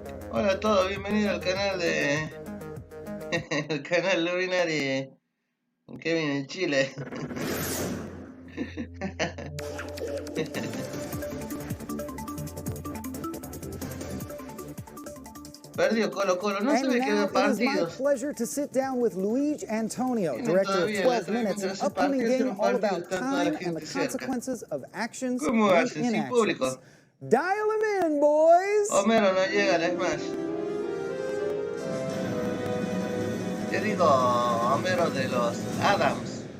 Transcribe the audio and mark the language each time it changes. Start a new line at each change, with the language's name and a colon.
Spanish: Hola a todos, bienvenido al canal de... el canal Luminary Kevin en Chile. Perdió Colo-Colo, no se ve que veo partidos.
English: It is my pleasure to sit down with Luigi Antonio, director of 12 Minutes, an upcoming game all about time and the consequences of actions and inactions. Dial him in, boys!
Spanish: Homero no llega al Smash. Yo digo Homero de los Adams.